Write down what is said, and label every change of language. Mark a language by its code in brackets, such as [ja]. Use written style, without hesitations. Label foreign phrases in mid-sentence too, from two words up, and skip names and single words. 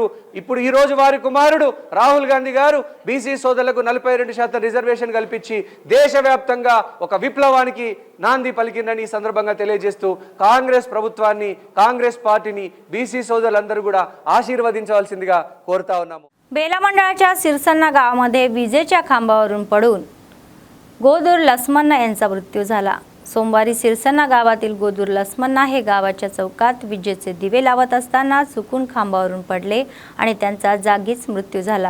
[te] ఇప్పుడు ఈ రోజు వారి కుమారుడు రాహుల్ గాంధీ గారు బీసీ సోదరులకు 42% రిజర్వేషన్ కల్పించి దేశవ్యాప్తంగా ఒక విప్లవానికి నాంది పలికిందని ఈ సందర్భంగా తెలియజేస్తూ काँग्रेस ప్రభుత్వాన్ని, కాంగ్రెస్ పార్టీని బీసీ సోదరులందరూ కూడా ఆశీర్వదించవలసిందిగా కోరుతా ఉన్నాము. [mr] बेला मंडळाच्या सिरसन्ना गावामध्ये विजेच्या खांबावरून पडून गोदूर लसमन्ना यांचा मृत्यू झाला. सोमवारी सिरसन्ना गावातील गोदूर लसमन्ना हे गावाच्या चौकात विजेचे दिवे लावत असताना चुकून खांबावरून पडले आणि त्यांचा जागीच मृत्यू झाला.